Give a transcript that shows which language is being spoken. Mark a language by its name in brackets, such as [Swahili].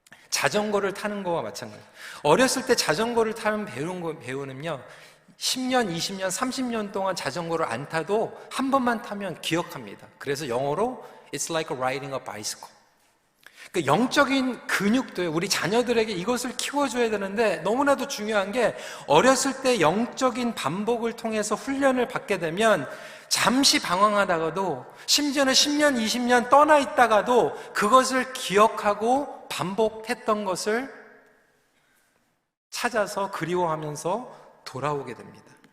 [Korean] 자전거를 타는 거와 마찬가지. 어렸을 때 자전거를 타는 배우는요, 10년, 20년, 30년 동안 자전거를 안 타도 한 번만 타면 기억합니다. 그래서 영어로 [English] It's like riding a bicycle. [Korean] 그 영적인 근육도요, 우리 자녀들에게 이것을 키워줘야 되는데 너무나도 중요한 게, 어렸을 때 영적인 반복을 통해서 훈련을 받게 되면 잠시 방황하다가도, 심지어는 10년, 20년 떠나 있다가도 그것을 기억하고 반복했던 것을 찾아서 그리워하면서 돌아오게 됩니다.